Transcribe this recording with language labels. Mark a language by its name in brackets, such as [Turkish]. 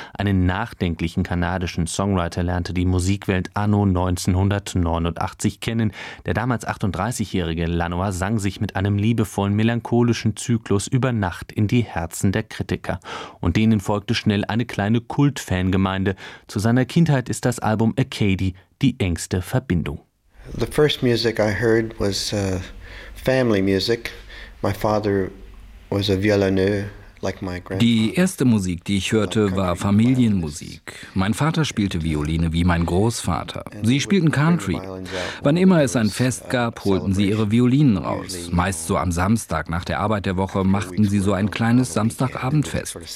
[German] Einen nachdenklichen kanadischen Songwriter lernte die Musikwelt anno 1989 kennen. Der damals 38-jährige Lanois sang sich mit einem liebevollen, melancholischen Zyklus über Nacht in die Herzen der Kritiker. Und denen folgte schnell eine kleine Kultfan Gemeinde. Zu seiner Kindheit ist das Album Acadie die engste Verbindung. [English] The first music I heard was family music. My father was a violoneux. [German] Die erste Musik, die ich hörte, war Familienmusik. Mein Vater spielte Violine wie mein Großvater. Sie spielten Country. Wann immer es ein Fest gab, holten sie ihre Violinen raus. Meist so am Samstag nach der Arbeit der Woche machten sie so ein kleines Samstagabendfest.